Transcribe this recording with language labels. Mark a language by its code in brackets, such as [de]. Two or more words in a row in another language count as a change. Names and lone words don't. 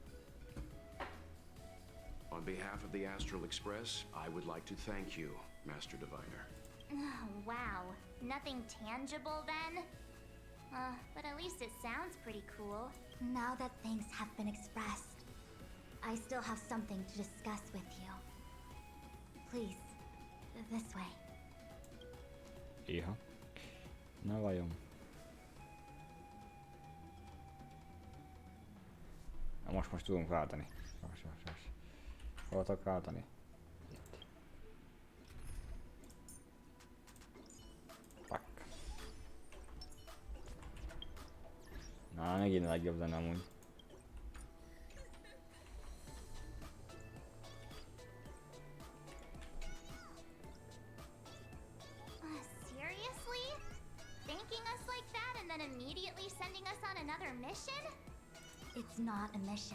[en] On behalf of the Astral Express, I would like to thank you, Master Diviner. Oh, wow. Nothing tangible then? But at least it sounds pretty cool. Now that things have been expressed, I still have something to discuss with you. Please, this way. [hu] Iha. Na vajon. Na most tudunk váltani. Hol tudok váltani? Itt. [en] Fuck. [hu] Na, megint a legjobb zene amúgy. [en] Seriously? Thanking us like that and then immediately sending us on another mission? It's not a mission.